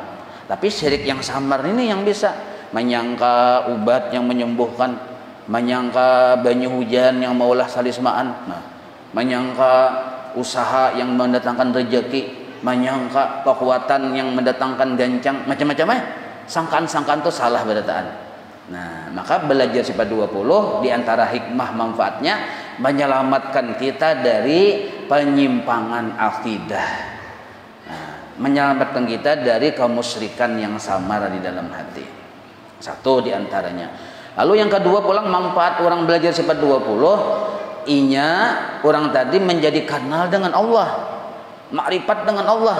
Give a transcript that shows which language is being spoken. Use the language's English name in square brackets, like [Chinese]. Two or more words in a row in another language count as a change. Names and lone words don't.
[Banjar] Tapi syirik yang samar ini yang bisa menyangka ubat yang menyembuhkan, menyangka banyu hujan yang maulah salismaan, menyangka usaha yang mendatangkan rezeki, menyangka kekuatan yang mendatangkan gancang, macam-macam ya. Sangkaan-sangkaan itu salah berataan. Nah, maka belajar sifat 20 di antara hikmah manfaatnya menyelamatkan kita dari penyimpangan akidah. Nah, menyelamatkan kita dari kemusyrikan yang samar di dalam hati. Satu di antaranya. Lalu yang kedua pulang manfaat orang belajar sifat 20, inya orang tadi menjadi kenal dengan Allah, makrifat dengan Allah.